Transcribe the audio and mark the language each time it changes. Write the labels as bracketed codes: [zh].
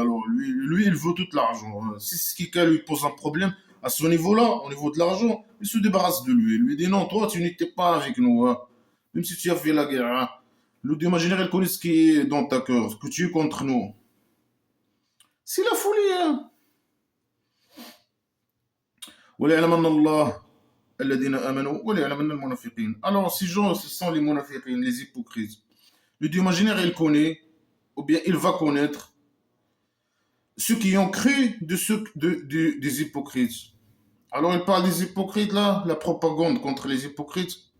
[fr] Alors lui, il veut tout l'argent, hein. Si quelqu'un lui pose un problème à ce niveau-là, au niveau de l'argent, il se débarrasse de lui. Il lui dit non, toi, tu n'étais pas avec nous, hein. Même si tu as fait la guerre, hein. Le Dieu imaginaire, il connaît ce qui est dans ta cœur, que tu es contre nous. C'est la folie, hein. [ar] وليعلمن الله الذين آمنوا وليعلمن المنافقين. [fr] Alors, ces gens, ce sont les munafiqin, les hypocrites. Le Dieu imaginaire, il connaît, ou bien il va connaître ceux qui ont cru des hypocrites. Alors, il parle des hypocrites là, la propagande contre les hypocrites.